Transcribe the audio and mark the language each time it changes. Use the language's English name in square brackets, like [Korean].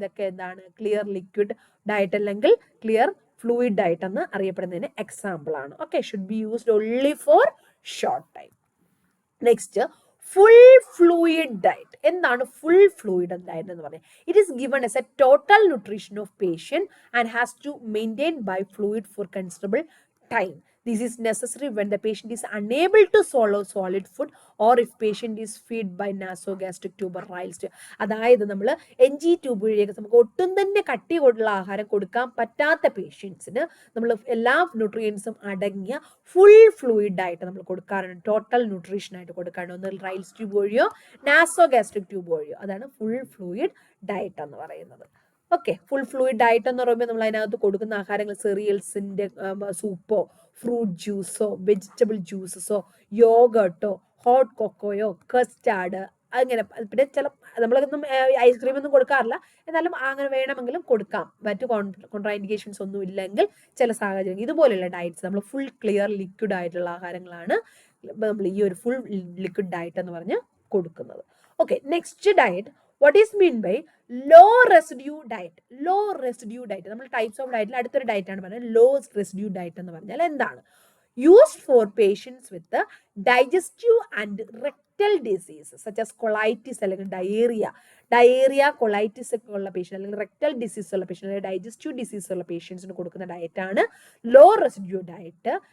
[Malayalam] ഇതൊക്കെ എന്താണ് clear liquid diet അല്ലെങ്കിൽ ക്ലിയർ ഫ്ലൂയിഡ് ഡയറ്റ് എന്ന് അറിയപ്പെടുന്നതിന് എക്സാമ്പിൾ ആണ്. [English] Okay, should be used only for short time. Next, full fluid diet. [Malayalam] എന്താണ് full fluid diet എന്ന് പറഞ്ഞാൽ? [English] It is given as a total nutrition of patient and has to maintain by fluid for considerable time. This is necessary when the patient is unable to swallow solid food or if patient is fed by nasogastric tube or Ryle's tube. [Malayalam] അതായത് നമ്മൾ NG tube വഴിയൊക്കെ നമുക്ക് ഒട്ടും തന്നെ കട്ടി കൊണ്ടുള്ള ആഹാരം കൊടുക്കാൻ പറ്റാത്ത പേഷ്യൻസിന് നമ്മൾ എല്ലാ ന്യൂട്രിയൻസും അടങ്ങിയ ഫുൾ ഫ്ലൂയിഡ് ആയിട്ട് നമ്മൾ കൊടുക്കാറുണ്ട്. ടോട്ടൽ ന്യൂട്രീഷൻ ആയിട്ട് കൊടുക്കാറുണ്ട്. ഒന്ന് റൈൽസ് ട്യൂബ് വഴിയോ നാസോഗാസ്ട്രിക് ട്യൂബ് വഴിയോ. അതാണ് ഫുൾ ഫ്ലൂയിഡ് ഡയറ്റ് എന്ന് പറയുന്നത്. ഓക്കെ, ഫുൾ ഫ്ലൂയിഡ് ഡയറ്റ് എന്ന് പറയുമ്പോൾ നമ്മൾ അതിനകത്ത് കൊടുക്കുന്ന ആഹാരങ്ങൾ സെറിയൽസിന്റെ സൂപ്പോ, ഫ്രൂട്ട് ജ്യൂസോ, വെജിറ്റബിൾ ജ്യൂസസോ, യോഗട്ടോ, ഹോട്ട് കൊക്കോയോ, കസ്റ്റാർഡ്, അങ്ങനെ. പിന്നെ ചില നമ്മളൊന്നും ഐസ്ക്രീം ഒന്നും കൊടുക്കാറില്ല, എന്നാലും അങ്ങനെ വേണമെങ്കിലും കൊടുക്കാം. മറ്റു കോൺട്രാ ഇൻഡിക്കേഷൻസ് ഒന്നും ഇല്ലെങ്കിൽ ചില സാഹചര്യം ഇതുപോലെയുള്ള ഡയറ്റ്സ് നമ്മൾ ഫുൾ ക്ലിയർ ലിക്വിഡ് ആയിട്ടുള്ള ആഹാരങ്ങളാണ് നമ്മൾ ഈ ഒരു ഫുൾ ലിക്വിഡ് ഡയറ്റ് എന്ന് പറഞ്ഞ് കൊടുക്കുന്നത്. [English] Okay, next diet, what is mean by low residue diet? [Malayalam] low residue diet നമ്മൾ ടൈപ്സ് ഓഫ് ഡയറ്റിൽ അടുത്തൊരു ഡയറ്റ് ആണ് പറയുന്നത് low residue diet എന്ന് പറഞ്ഞാൽ എന്താണ്? [English] used for patients with the digestive and rectal diseases such as colitis [Malayalam] അല്ലെങ്കിൽ diarrhoea colitis ഒക്കെ ഉള്ള പേഷ്യൻ്റ് അല്ലെങ്കിൽ റെക്ടൽ ഡിസീസ് ഉള്ള പേഷ്യൻ്റ് അല്ലെങ്കിൽ ഡൈജസ്റ്റീവ് ഡിസീസ് ഉള്ള പേഷ്യൻസിന് കൊടുക്കുന്ന ഡയറ്റാണ് ലോ റെസിഡ്യൂ ഡയറ്റ്.